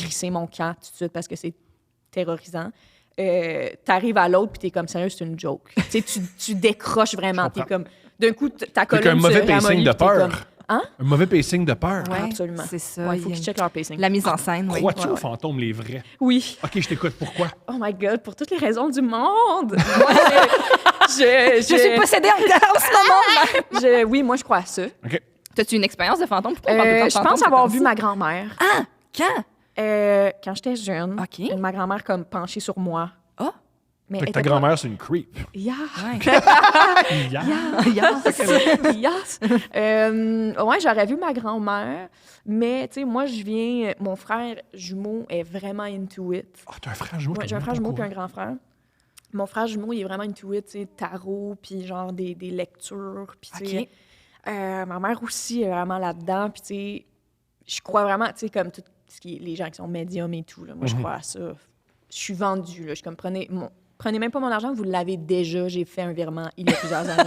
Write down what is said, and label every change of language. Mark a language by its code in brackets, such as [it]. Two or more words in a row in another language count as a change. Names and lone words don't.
[fr] crisser mon camp tout de suite parce que c'est terrorisant. T'arrives à l'autre puis t'es comme sérieux, c'est une joke. Tu sais, tu décroches vraiment. Je T'es comprends. comme d'un coup ta C'est colonne qu'un mauvais se pacing ramollit, de puis t'es peur. comme, hein? Un mauvais pacing de peur. Ouais, Absolument. c'est ça. Ouais, il faut y a qu'ils une- checkent leur pacing. La mise en scène, oui. Crois-tu Ouais, aux ouais. fantômes, les vrais? Oui. OK, je t'écoute. Pourquoi? [en] Oh my God, [fr] pour toutes les raisons du monde. Moi, Je suis possédée en ce moment. oui, moi je crois à ça. OK. T'as-tu une expérience de fantôme? Pourquoi on parle tout le temps de Je fantôme, pense c'est avoir comme vu ça? ma grand-mère. Ah! Quand? Quand j'étais jeune, OK. ma grand-mère comme penchée sur moi. Ah! Mais Fait que elle ta était pas- grand-mère, c'est une creep. [en] Yeah. [fr] Ouais. [en] Yeah. Yes. [fr] Ouais, j'aurais vu ma grand-mère, mais tu sais, moi, je viens. Mon frère jumeau est vraiment [en] into it. [fr] Oh, t'as un frère jumeau. Ouais, t'as j'ai un même frère pas jumeau au puis un courant. grand frère. Mon frère jumeau, il est vraiment [en] into it, [fr] tu sais, tarot, puis genre des lectures, puis tu sais. OK. Ma mère aussi est vraiment là-dedans, puis tu sais, je crois vraiment, tu sais, comme tout ce qui est les gens qui sont médiums et tout, là, moi, je crois à ça. Je suis vendue, là. Je suis comme, prenez même pas mon argent, vous l'avez déjà. J'ai fait un virement il y a plusieurs années.